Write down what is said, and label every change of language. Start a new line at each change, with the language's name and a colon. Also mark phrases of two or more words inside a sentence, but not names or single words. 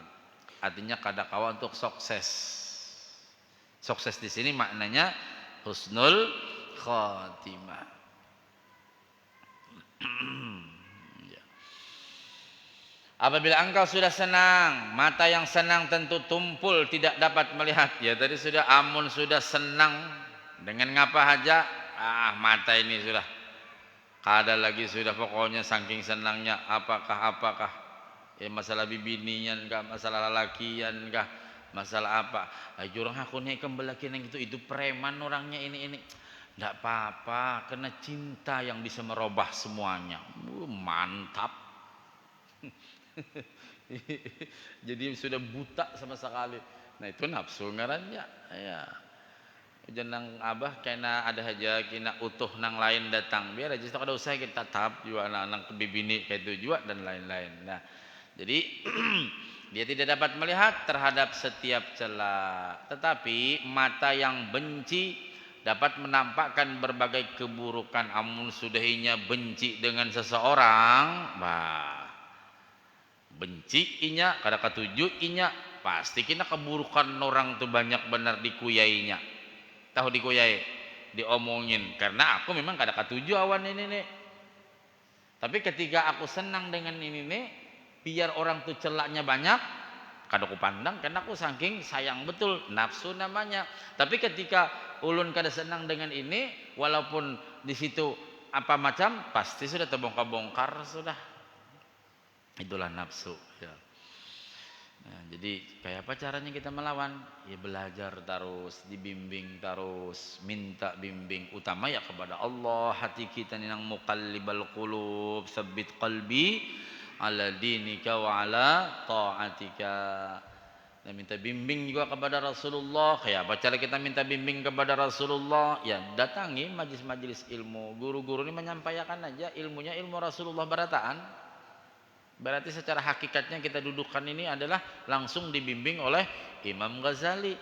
Indonesian: Artinya kada kau untuk sukses. Sukses di sini maknanya
Arabic: husnul khatimah.
Indonesian: Ya. Apabila engkau sudah senang, mata yang senang tentu tumpul tidak dapat melihat.
Banjar: Ya tadi sudah amun sudah senang dengan ngapa aja, mata ini sudah kada lagi sudah pokoknya saking senangnya apakah ya masalah bibinian kah, masalah lalakian kah, masalah apa, jurang aku nih kembali yang itu preman orangnya ini ndak apa-apa, karena cinta yang bisa merubah semuanya.
Indonesian: Mantap. Jadi sudah buta sama sekali. Nah itu nafsu
Banjar: ngarannya ya. Jenang abah kena ada aja kena utuh nang lain datang biar aja kada usah kita tatap juga nang bibini kayak itu juga dan lain-lain.
Indonesian: Nah jadi dia tidak dapat melihat terhadap setiap celah, tetapi mata yang benci dapat menampakkan berbagai keburukan.
Banjar: Amun sudahinya benci dengan seseorang, benci inya kada katuju inya, pasti kena keburukan orang tuh banyak benar dikuyainya. Tahu dikuyai, diomongin, karena aku memang kada katuju awan ini nih.
Indonesian: Tapi ketika aku senang dengan ini nih, biar orang tuh celaknya banyak,
Banjar: kada ku pandang
Indonesian: karena aku saking sayang betul, nafsu namanya. Tapi ketika ulun kada senang dengan ini, walaupun di situ apa macam, pasti sudah terbongkar-bongkar sudah. Itulah nafsu ya. Nah, jadi kayak apa caranya kita melawan? Ya belajar terus, dibimbing terus, minta bimbing utama ya kepada Allah.
Banjar: Hati kita ni nang
Arabic: muqallibal qulub, tsabbit qalbi ala dinika wa ala taatika.
Indonesian: Dan minta bimbing juga kepada Rasulullah. Kayak apa cara kita minta bimbing kepada Rasulullah? Ya datangi majlis-majlis ilmu. Guru-guru ini menyampaikan aja ilmunya, ilmu Rasulullah barataan. Berarti secara hakikatnya kita dudukkan ini adalah langsung dibimbing oleh Imam Ghazali.